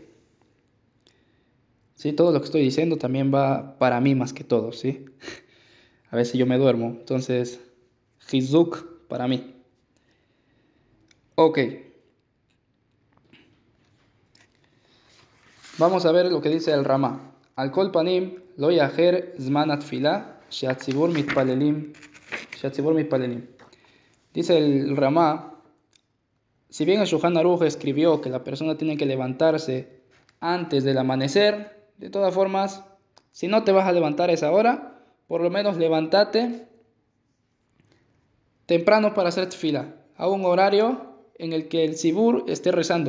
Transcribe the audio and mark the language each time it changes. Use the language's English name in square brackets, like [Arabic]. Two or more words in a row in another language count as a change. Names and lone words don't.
[Spanish] Sí, todo lo que estoy diciendo también va para mí más que todo, ¿sí? A veces yo me duermo, entonces, Hizuk para mí. Ok. Vamos a ver lo que dice el Ramá. [Hebrew] על כל פנים לא יאחר זמן התפילה שהציבור מתפללים. [Spanish] Dice el Ramá, si bien el Shulchan Aruch escribió que la persona tiene que levantarse antes del amanecer, de todas formas, si no te vas a levantar a esa hora, por lo menos levántate temprano para hacer tefila, a un horario en el que el Zibur esté rezando.